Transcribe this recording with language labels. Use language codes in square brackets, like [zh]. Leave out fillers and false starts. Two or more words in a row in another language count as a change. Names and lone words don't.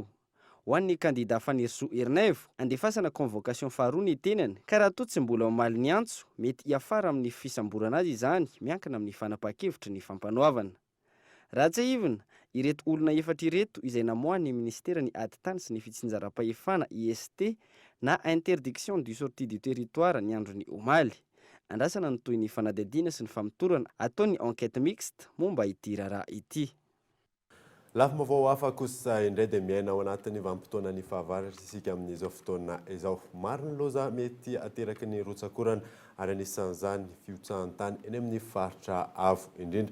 [mg] Ho an'ny kandidà Fanirisoa Ernef, andefasana convocation faharoa ny tenany, ka raha toa tsy mbola omaly ny antso, mety hiafara amin'ny fisamborana azy izany, miankina amin'ny fanapa-kevitra ny fampanoavana. Raha tsy ivona, ireto olona efatra ireto izay namoahany ministera ny ady tany sy ny fitsinjaram-pahefana IST na [fr] interdiction du sortie du territoire [mg] ny andro ny omaly. Andrasana ny toy ny fanadihadiana sy ny famotorana ataony [fr] enquête mixte [mg] momba ity raharaha ity. Lafim-baovao hafa kosa indray dia miaina ao anatin'ny vanim-potoana ny fahavaratra isika amin'izao fotoana izao. Maro ny loza mety ateraky ny rotsakorana ary anisan'izany fiotsahan-tany eny amin'ny faritra avo indrindra.